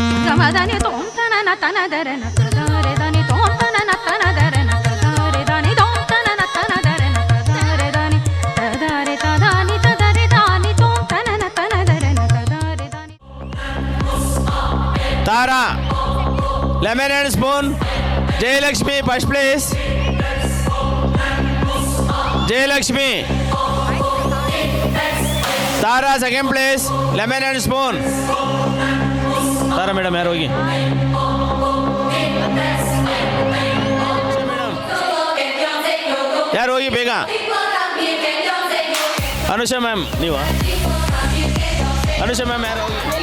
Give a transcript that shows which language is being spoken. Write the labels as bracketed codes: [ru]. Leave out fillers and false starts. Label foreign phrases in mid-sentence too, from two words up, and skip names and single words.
[en] ಗಮದನಿ ತೋಂತನನ ತನದರನ ತದರೆ ದನಿ ತೋಂತನನ ತನದರನ ತದರೆ ದನಿ ತೋಂತನನ ತನದರನ ತದರೆ ದನಿ ತದರೆ ತದಾನಿ ತದರೆ ದಾನಿ ತೋಂತನನ ತನದರನ ತದರೆ ದನಿ. ತಾರಾ lemon and spoon. ಜಯಲಕ್ಷ್ಮಿ first place. ಜಯಲಕ್ಷ್ಮಿ. ತಾರಾ second place. lemon and spoon. ತಾರಾ ಮೇಡಮ್ [kn] ಯಾರು ಹೋಗಿ. ಯಾರು ಹೋಗಿ ಬೇಗ. ಅನುಷಾ ಮ್ಯಾಮ್ ನೀವು. ಅನುಷಾ ಮ್ಯಾಮ್ ಯಾರು ಹೋಗಿ.